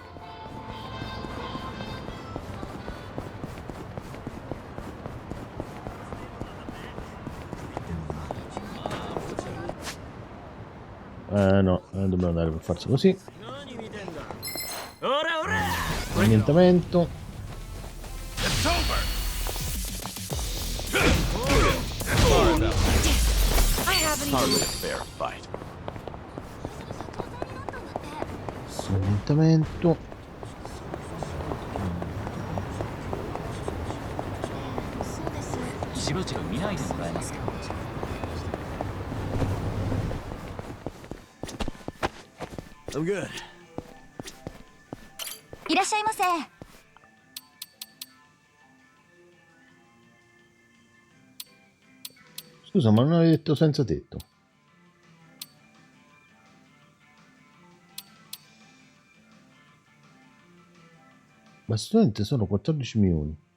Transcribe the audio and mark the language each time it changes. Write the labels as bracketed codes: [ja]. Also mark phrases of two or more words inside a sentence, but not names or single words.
[it] No, dobbiamo andare per forza così. Annientamento. [en] Hardly a fair fight. [it] Annientamento. [en] I'm good. [ja] いらっしゃいませ。 [it] Scusa, ma non avevi detto senza tetto? Ma studente sono 14 milioni.